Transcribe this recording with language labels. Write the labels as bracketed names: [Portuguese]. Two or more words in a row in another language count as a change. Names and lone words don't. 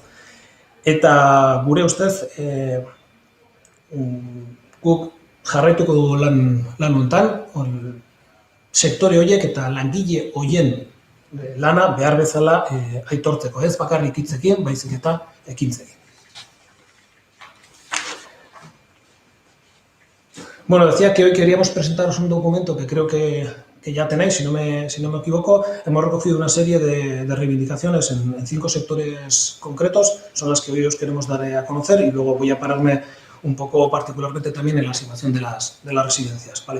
[Basque] Eta gure ustez, guk jarraituko dugu lan honetan, sektore horiek eta langile horien lana behar bezala aitortzeko, ez bakarrik hitzekin, baizik eta ekintzekin. [Spanish] Bueno, decía que hoy queríamos presentaros un documento que creo que ya tenéis, si no me equivoco. Hemos recogido una serie de reivindicaciones en 5 sectores concretos, son las que hoy os queremos dar a conocer, y luego voy a pararme un poco particularmente también en la situación de las residencias, ¿vale?